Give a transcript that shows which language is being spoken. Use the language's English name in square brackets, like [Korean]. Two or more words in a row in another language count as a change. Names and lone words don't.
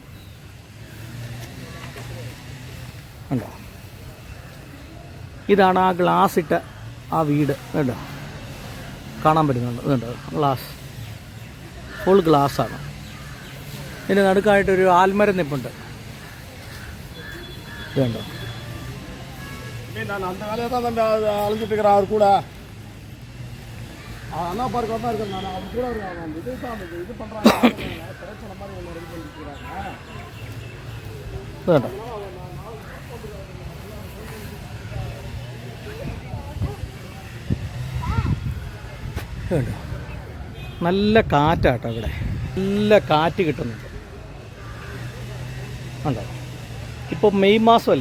[Malayalam] കണ്ടോ? ഇതാണ് ആ ഗ്ലാസ് ഇട്ട ആ വീട്. കണ്ടോ? കാണാൻ പറ്റുന്നുണ്ട്. ഇതുണ്ടോ? ഗ്ലാസ്, ഫുൾ ഗ്ലാസ്സാണ്. ഇതിന് നടുക്കായിട്ടൊരു ആൽമരം നിപ്പുണ്ട്. ഇതുണ്ടോ? [Tamil] நான் அந்த வேலையை தான் தம்பி அழைஞ்சிட்டு இருக்கிறேன் அவர் கூட. அண்ணா பார்க்க தான் இருக்கேன் நான். அவர் கூட இது பண்ணுறாங்க பிரச்சனை மாதிரி ஒன்று ரெடி பண்ணிக்கிறாங்க. [Malayalam] ഇതുണ്ടോ? ഇതുണ്ടോ? നല്ല കാറ്റാട്ടോ ഇവിടെ. നല്ല കാറ്റ് കിട്ടുന്നുണ്ട്. ഉണ്ടോ? ഇപ്പോൾ മെയ് മാസമല്ലേ?